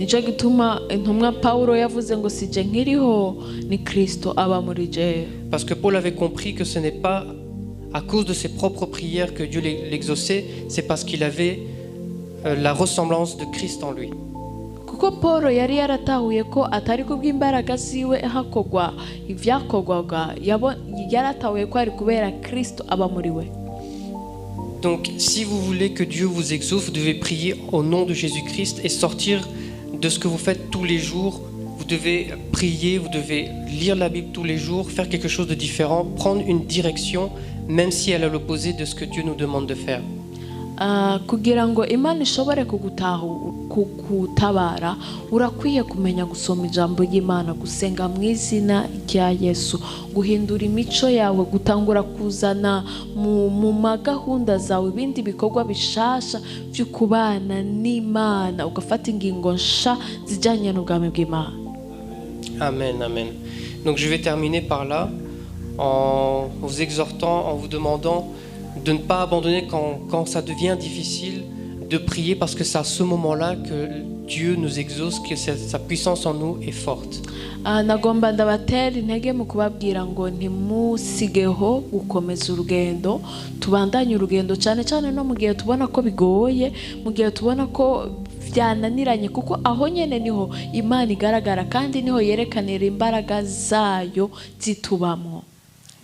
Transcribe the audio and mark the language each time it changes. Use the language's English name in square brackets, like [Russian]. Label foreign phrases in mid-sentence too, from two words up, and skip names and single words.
[French] Parce que Paul avait compris que ce n'est pas à cause de ses propres prières que Dieu l'exauçait, c'est parce qu'il avait la ressemblance de Christ en lui. [Rundi] Paul yari yaratahuye ko atari kubw'imbaraga ziwe hakogwa ivyakogwaga yaratahuye ko ari kubera Kristo aba muri we. [French] Donc si vous voulez que Dieu vous exauce, vous devez prier au nom de Jésus-Christ et sortir de ce que vous faites tous les jours. Vous devez prier, vous devez lire la Bible tous les jours, faire quelque chose de différent, prendre une direction, même si elle est à l'opposé de ce que Dieu nous demande de faire. [Rundi] kugira ngo Imana ishobore kugutabara urakwiye kumenya gusoma ijambo ry'Imana, gusenga mu izina rya Yesu, guhindura imico yawe, gutangura kuzana mu magahunda zawe ibindi bikorwa bishasha byo kubana n'Imana, ugafata ingingo nsha zijyanye n'ubwami bw'Imana. Amen, amen. [French] Donc je vais terminer par là en vous exhortant, en vous demandant de ne pas abandonner quand ça devient difficile, de prier parce que c'est à ce moment-là que Dieu nous exauce, que sa puissance en nous est forte. [Rundi] Nagomba ndabatera intege mu kubabwira ngo ntimusigeho gukomeza urugendo, tubandanye urugendo cyane cyane no mu gihe tubona ko bigoye, mu gihe tubona ko byananiranye, kuko aho nyene niho Imana igaragara kandi niho yerekanira imbaraga zayo zitubamo.